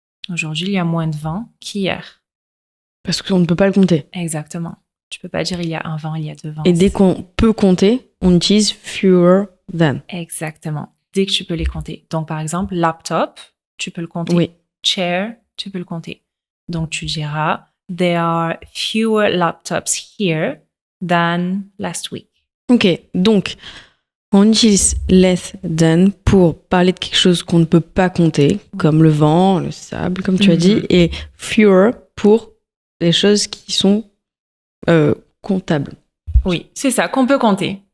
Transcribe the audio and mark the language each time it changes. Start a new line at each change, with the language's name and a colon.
French: Aujourd'hui, il y a moins de vent qu'hier. Parce qu'on ne peut pas le compter. Exactement. Tu peux pas dire il y a un vent, il y a deux vents. Et dès qu'on peut compter, on utilise fewer than. Exactement. Dès que tu peux les compter. Donc, par exemple, laptop, tu peux le compter. Oui. Chair, tu peux le compter. Donc, tu diras
English: There are fewer laptops here than last week.
French: Ok, donc on utilise less than pour parler de quelque chose qu'on ne peut pas compter, comme le vent, le sable, comme tu as dit, et fewer pour les choses qui sont comptables. Oui, c'est ça, qu'on peut compter.